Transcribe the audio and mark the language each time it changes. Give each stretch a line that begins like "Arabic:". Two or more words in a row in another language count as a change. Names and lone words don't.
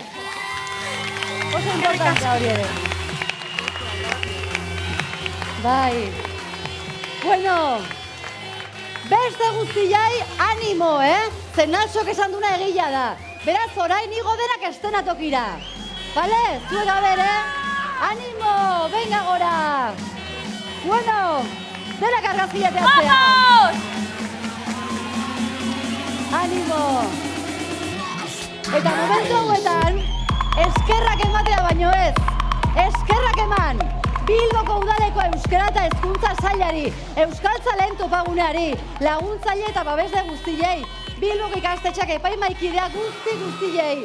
Basque: Oso importantzia hori ere. Bai. Bueno, beste guztiai animo, Zen Naxok esan duna egila da. Beraz, orain igo denak estenatokira. Bale? Zuek abere?
Spanish: ¡Ánimo! ¡Venga ahora!
Basque: Bueno, denak argazkia teatzea.
Spanish: ¡Vamos! ¡Ánimo!
Basque: Eta momentu hauetan, eskerrak ematea baino ez. Eskerrak eman! Bilboko udaleko euskara eta hezkuntza sailari, euskaltzaleen topaguneari, laguntzaile eta babesle guztiei, Bilboko ikastetxeak epaimaikidea guztiei.